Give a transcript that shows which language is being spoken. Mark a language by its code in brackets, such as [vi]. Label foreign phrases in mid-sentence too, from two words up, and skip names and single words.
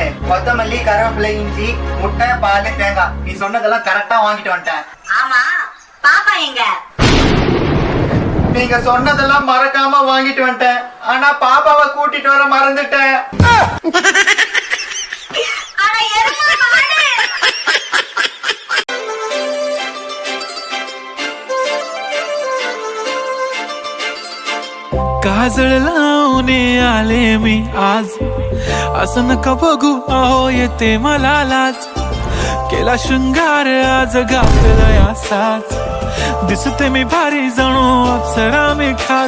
[ta] கொத்தமல்லி, கருவேப்பிலை, இஞ்சி, முட்டை, பால், தேங்காய், நீ சொன்னதெல்லாம் கரெக்டா வாங்கிட்டு வந்துட்டேன். ஆமா, பாப்பா எங்க? நீங்க சொன்னதெல்லாம் மறக்காம வாங்கிட்டு வந்துட்டேன். ஆனா பாப்பாவை கூட்டிட்டு வர மறந்துட்டேன். அட எருமை மாடு. [mr] काजळ लावणे आले मी आज, असं नका बघू अहो येते मला लाज. केला शृंगार आज घातला असाच, दिसते मी भारी जणू अप्सरा मी खास.